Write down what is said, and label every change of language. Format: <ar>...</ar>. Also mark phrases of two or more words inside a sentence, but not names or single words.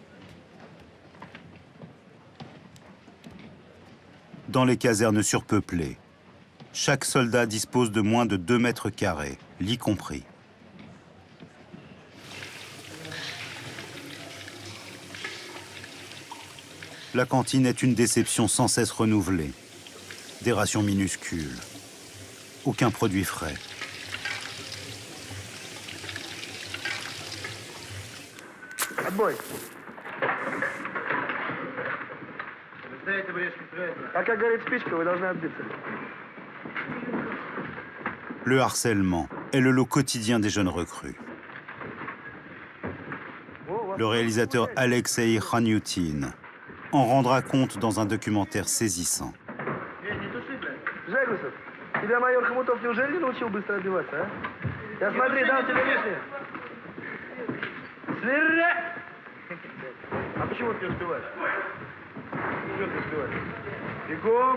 <fr>Dans les casernes surpeuplées, chaque soldat dispose de moins de 2 mètres carrés, lit compris. La cantine est une déception sans cesse renouvelée. Des rations minuscules. Aucun produit frais.</fr> <ru>Отбой. А как горит спичка, вы должны отбиться.</ru> <fr>Le harcèlement est le lot quotidien des jeunes recrues. Le réalisateur Alexei Khanyutin en rendra compte dans un documentaire saisissant.</fr> <ru>Жегусов, тебя майор Хомутов неужели не научил быстро отбиваться, а? Я смотри, дам тебе лишнее. Сверя! А почему ты не успеваешь? Что ты успеваешь? Бегом!</ru>